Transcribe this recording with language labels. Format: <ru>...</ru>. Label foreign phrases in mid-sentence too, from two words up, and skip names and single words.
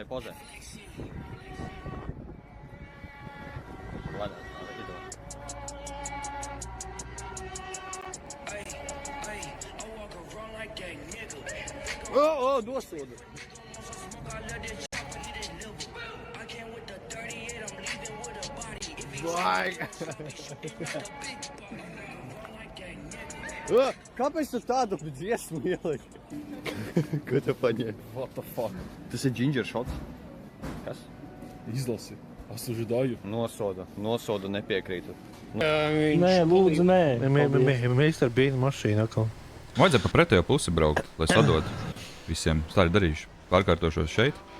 <lv>Dosodu. Kāpēc tu tādu dziesmu ieliki? Ko tu paņēmi?</lv> <en>What the fuck?</en> <lv>Tas ir</lv> <en>ginger shots.</en> <lv>Kas? Izlasi. Осуждаю. Nosodu, nepiekrītu. Nē, lūdzu, nē. Mēs ar bīnu mašīnu atkal. Vajadzēja pa pretējo pusi braukt, lai sadod visiem. Tā arī darīšu. Pārkārtošos šeit.</lv>